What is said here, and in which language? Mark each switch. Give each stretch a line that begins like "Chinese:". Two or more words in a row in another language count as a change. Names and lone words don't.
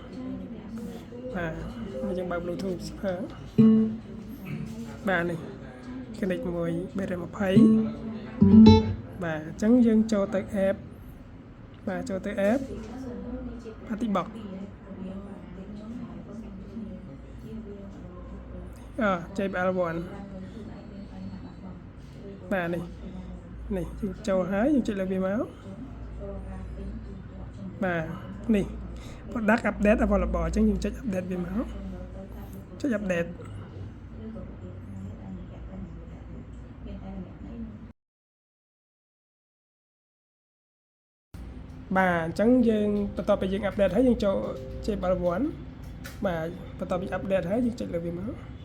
Khmer: បាទយើងបើក
English: Bluetooth speaker
Khmer: បាទនេះ connect មួយ320បាទអញ្ចឹងយើងចូលទៅ app បាទចូលទៅ app Party Box JBL1 បាទនេះយើងចូលហើយយើងចុចលើវាមក បាទនេះ
English: product update available
Khmer: អញ្ចឹងយើងចុច update វាមកចុច update បាទអញ្ចឹងយើងបន្ទាប់ពីយើង update ហើយយើងចូល JBL1 បាទបន្ទាប់ពី update ហើយយើងចុចលើវាមក